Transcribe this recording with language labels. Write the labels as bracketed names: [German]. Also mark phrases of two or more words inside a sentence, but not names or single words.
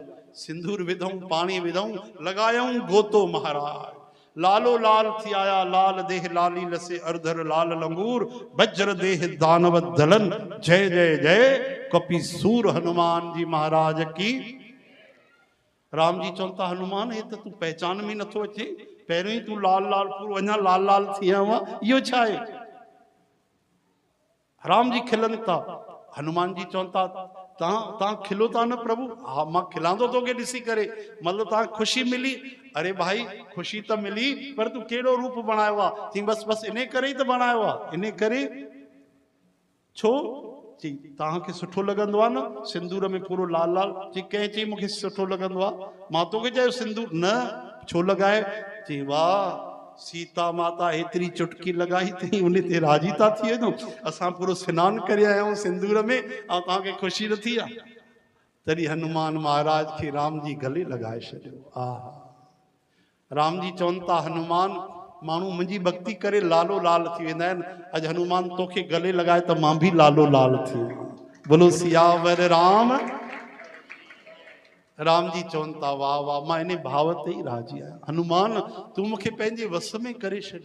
[Sindhi] सिंदूर विधऊं, पानी विधऊं, लगायऊं गोतो महाराज। लालो लाल थी आया [Hindi] लाल देह लाली लसे अर्धर लाल लंगूर वज्र देह दानव दलन जय जय जय कपि सूर हनुमान जी महाराज की। [Sindhi] राम जी चवनि था हनुमान हे त तू पहचान में नथो अचे, पहिरियों ही तू लाल लाल पूरो अञा लाल लाल थी आवा, इहो छा आहे? राम जी खिलन था। हनुमान जी चवनि था तहां खिलो था न प्रभु? हा मां खिलांदो तोखे ॾिसी करे, मतलब तहां खुशी मिली? अरे भाई खुशी तो मिली, पर तू केड़ो रूप बनायो आ? थी बस बस इन करे ही तो बनायो आ, इन करे। छो? जी तहांखे सुठो लगंदो आ न सिंदूर में पूरो लाल लाल? जी कंहिं चई मूंखे सुठो लगंदो आ, मां तोखे चयो सिंदूर न छो लगाए? जी वाह सीता माता एतरी चुटकी लगाई थी उन ते राजी था थी वञो। असां पूरो स्नान करे आया आहियूं सिंदूर में ऐं तव्हांखे ख़ुशी न थी आहे? तॾहिं हनुमान महाराज खे राम जी गले लगाए छॾियो। आहा राम जी चवनि था हनुमान माण्हू मुंहिंजी भक्ति करे लालो लाल थी वेंदा आहिनि, अॼु हनुमान तोखे गले लगाए त मां बि लालो लाल थी वियो। [Hindi] बोलो सियावर राम। [Sindhi] राम जी चवनि था वाह वाह मां इन भाव ते ई राजी आहियां। हनुमान तूं मूंखे पंहिंजे वस में करे छॾ।